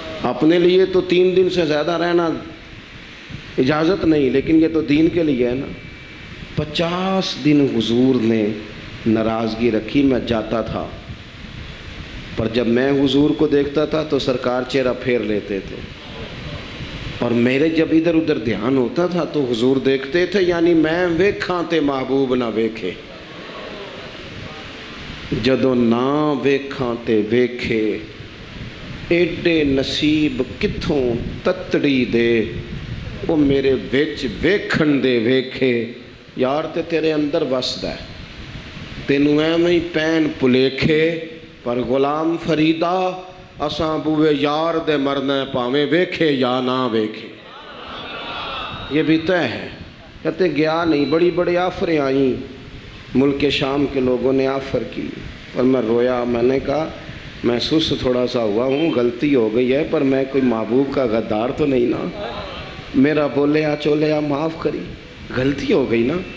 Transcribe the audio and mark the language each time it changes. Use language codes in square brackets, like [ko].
[ur] اپنے لیے تو 3 دن سے زیادہ رہنا اجازت نہیں، لیکن یہ تو دین کے لیے ہے نا. 50 دن حضور نے ناراضگی رکھی. میں جاتا تھا، پر جب میں حضور کو دیکھتا تھا تو سرکار چہرہ پھیر لیتے تھے، اور میرے جب ادھر ادھر دھیان ہوتا تھا تو حضور دیکھتے تھے. [pa] یعنی میں ویکھاں تے محبوب نہ ویکھے، جدوں نہ ویکھاں تے ویکھے، ایڈے نصیب کتھوں تتڑی دے، وہ میرے وچ ویکھن دے ویکھے. یار تے تیرے اندر وسدا ہے، تینوں ایویں ہی پین پلیکھے. پر غلام فریدا اساں بوے یار دے مرنا پاویں ویکھے یا نہ ویکھے. [ur] یہ بھی طے ہے. کہتے گیا نہیں. بڑی بڑی آفریں آئیں، ملک شام کے لوگوں نے آفر کی، اور میں رویا. میں نے کہا میں سست تھوڑا سا ہوا ہوں، غلطی ہو گئی ہے، پر میں کوئی محبوب کا غدار تو نہیں نا. [pa] میرا بولیا چولیا معاف کری، غلطی ہو گئی نا.